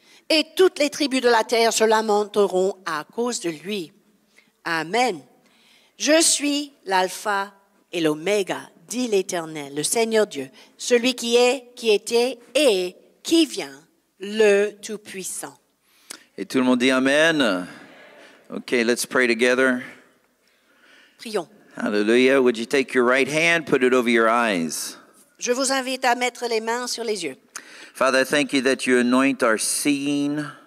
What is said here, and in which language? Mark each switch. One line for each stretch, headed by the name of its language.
French: Et toutes les tribus de la terre se lamenteront à cause de lui. Amen. Je suis l'alpha et l'oméga, dit l'Éternel, le Seigneur Dieu, celui qui est, qui était et qui vient, le Tout-Puissant. Et tout le monde dit Amen.
English: Okay, let's pray together.
French: Prions. Hallelujah.
English: Would you take your right hand, put it over your eyes?
French: Je vous invite à mettre les mains sur les yeux.
English: Father, I thank you that you anoint our seeing,